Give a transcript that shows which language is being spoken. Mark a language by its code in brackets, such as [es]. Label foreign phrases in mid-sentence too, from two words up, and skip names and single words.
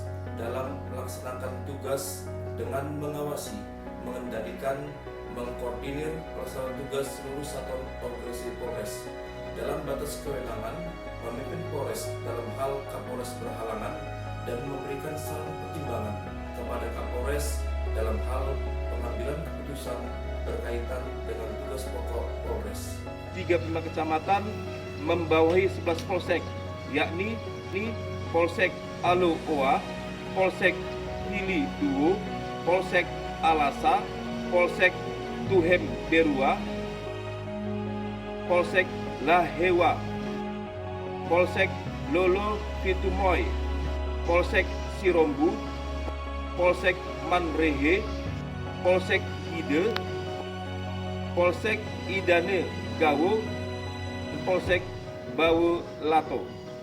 [id] dalam melaksanakan tugas dengan mengawasi, mengendalikan, mengkoordinir pelaksanaan tugas seluruh satuan organisasi Polres dalam batas kewenangan, memimpin Polres dalam hal Kapolres berhalangan, dan memberikan saran pertimbangan kepada Kapolres dalam hal pengambilan keputusan berkaitan dengan tugas pokok Polres. 35 kecamatan membawahi 11 polsek, yakni Polsek Alo Oa, Polsek Hili Duo, Polsek Alasa, Polsek Tuhem Berua, Polsek Lahewa, Polsek Lolo Fitumoy, Polsek Sirombu, Polsek Manrehe, Polsek Ide, Polsek Idane Gawo, Polsek Bawo Lato.